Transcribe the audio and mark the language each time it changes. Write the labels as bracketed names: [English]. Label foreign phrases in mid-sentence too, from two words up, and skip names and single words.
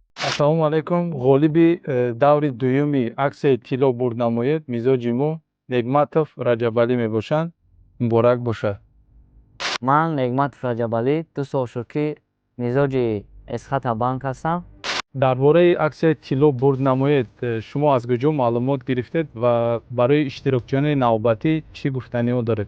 [Arabic] السلام عليكم. [Tajik] Ғолиби даври дуюми аксияи тило бурд намоед мизоҷи мо Негматов Раҷабалӣ мебошанд. Муборак бошад. Ман Негматов Раҷабалӣ 2 сол шуд ки мизоҷи Эсхата банк ҳастам. Дар бораи аксияи тило бурд намоед шумо аз куҷо маълумот гирифтед ва барои иштирокчиёни навбатӣ чӣ гуфтаниҳо доред?